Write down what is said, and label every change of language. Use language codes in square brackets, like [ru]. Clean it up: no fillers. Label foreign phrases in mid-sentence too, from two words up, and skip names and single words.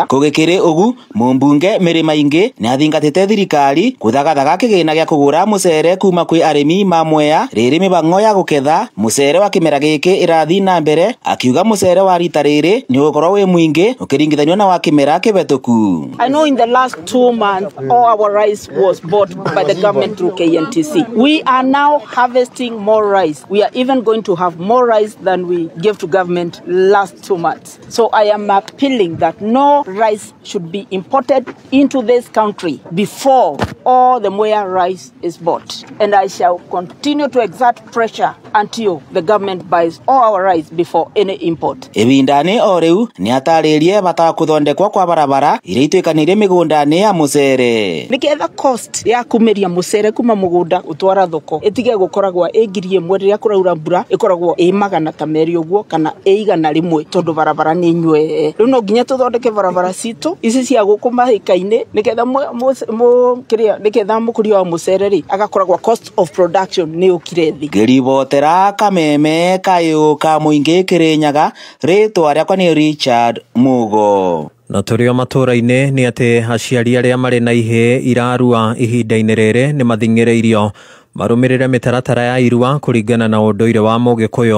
[ki] Kũgĩkĩrĩ ũgu mũmbunge Mary Maingi nĩ athingatĩte thirikari kũthagathaga kĩgĩna gĩa kũgũra mũcere kuma kwĩ arĩmi ma Mwea rĩrĩ mĩbango ya gũketha mũcere wa kĩmera gĩkĩ ĩrathi na mbere, akiuga mũcere wa rita rĩrĩ nĩ ũgũkorwo wĩ mũingĩ ũkĩringithanio na wa kĩmera kĩbetũku. [en] I know in the last 2 months all our rice was bought by the government through KNTC. We are now harvesting more rice. We are even going to have more rice than we gave to government last 2 months. So I am appealing that no rice should be imported into this country before all the Mwea rice is bought. And I shall continue to exert pressure until the government buys all our rice before any import. [ki] Ibindani o rĩu nĩ atarĩrie bata kũthondekwo kwa barabara iria ituĩkanĩire mĩgũnda-inĩ ya mũcere. Nĩgetha cost ya kumĩria mũcere kuma mũgũnda ũtwara thoko ĩtige gũkoragwo ĩ 1,000 rĩrĩa kũraura mbura, ĩkoragwo ĩ 200 ũguo kana ĩ 100 tondũ barabara nĩ nyue. Rĩu no nginya tũthondeke barabara citũ ici cia gũkũ mahĩka-inĩ nĩgetha mũkũria wa mũcere rĩ agakoragwo [en] cost of production [ki] nĩ ũkire thĩ. Ngĩribotera Kameme kayũ ka mũingĩ Kirinyaga, rĩtwa rĩakwa nĩ Richard Mugo. Na tũrĩ o matũra-inĩ nĩ atĩ aciari arĩa marĩ na ihĩ irarua ihinda-inĩ rĩrĩ nĩ mathingĩrĩirio marũmĩrĩre mĩtaratara ya irua kũringana na ũndũire wa Mũgĩkũyũ.